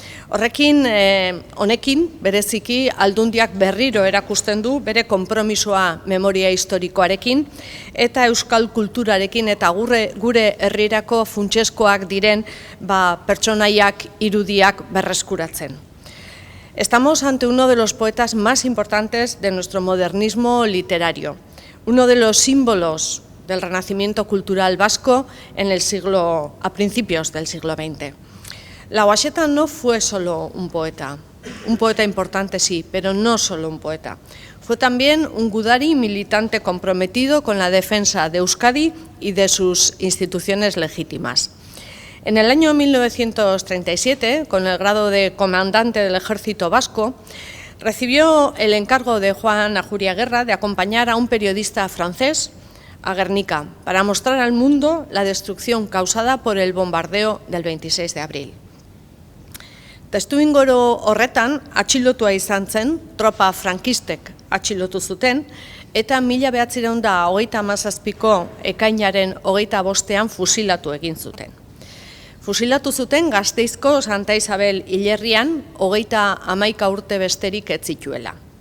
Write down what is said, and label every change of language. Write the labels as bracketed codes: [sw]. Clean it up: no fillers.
[eu] Honekin, bereziki, Aldundiak berriro erakusten du bere konpromisoa memoria historikoarekin eta euskal kulturarekin eta gure herrirako funtseskoak diren pertsonaiak, irudiak berreskuratzen. [es] Estamos ante uno de los poetas más importantes de nuestro modernismo literario, uno de los símbolos del renacimiento cultural vasco a principios del siglo XX. Lauaxeta no fue solo un poeta importante sí, pero no solo un poeta. Fue también un gudari militante comprometido con la defensa de Euskadi y de sus instituciones legítimas. En el año 1937, con el grado de comandante del ejército vasco, recibió el encargo de Juan Ajuriaguerra de acompañar a un periodista francés a Guernica para mostrar al mundo la destrucción causada por el bombardeo del 26 de abril. [eu] Testuinguru horretan atxilotua izan zen, tropa frankistek atxilotu zuten, eta 1937ko ekainaren 25ean fusilatu egin zuten. Fusilatu zuten Gasteizko Santa Isabel hilerrian 31 urte besterik ez zituela.